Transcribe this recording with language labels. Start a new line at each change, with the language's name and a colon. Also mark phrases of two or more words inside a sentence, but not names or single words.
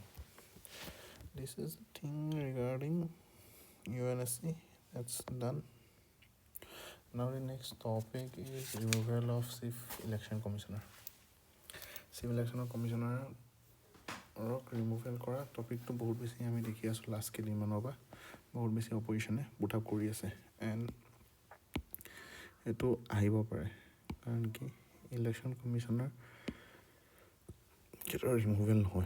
English: This is the thing regarding UNSC. That's done. Now the next topic is removal of Chief Election Commissioner. Chief Election Commissioner
Assamese: ৰিমুভেল কৰা টপিকটো বহুত বেছি আমি দেখি আছোঁ লাষ্ট কেইদিনমানৰ পৰা. বহুত বেছি অপজিশ্যনে
English: put up
Assamese: কৰি আছে এণ্ড এইটো আহিব পাৰে, কাৰণ কি
English: election commissioner
Assamese: কেতিয়াও ৰিমুভেল নহয়.